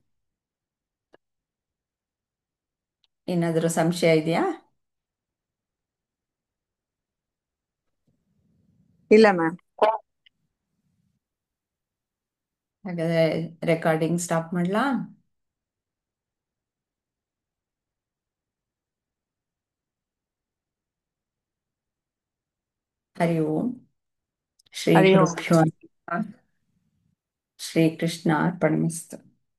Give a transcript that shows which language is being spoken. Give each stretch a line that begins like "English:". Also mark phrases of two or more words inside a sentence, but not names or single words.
Kannada: ಏನಾದರೂ ಸಂಶಯ ಇದೆಯಾ? ಇಲ್ಲ ಮ್ಯಾಮ್. ಹಾಗಾದ್ರೆ
English: recording stop
Kannada: ಮಾಡ್ಲಾ?
Sanskrit: ಹರಿ ಓಂ. ಶ್ರೀ ಹರಿ ಓಂ. ಗುರುಭ್ಯೋ ನಮಃ. ಶ್ರೀಕೃಷ್ಣ ಅರ್ಪಣಮಸ್ತು.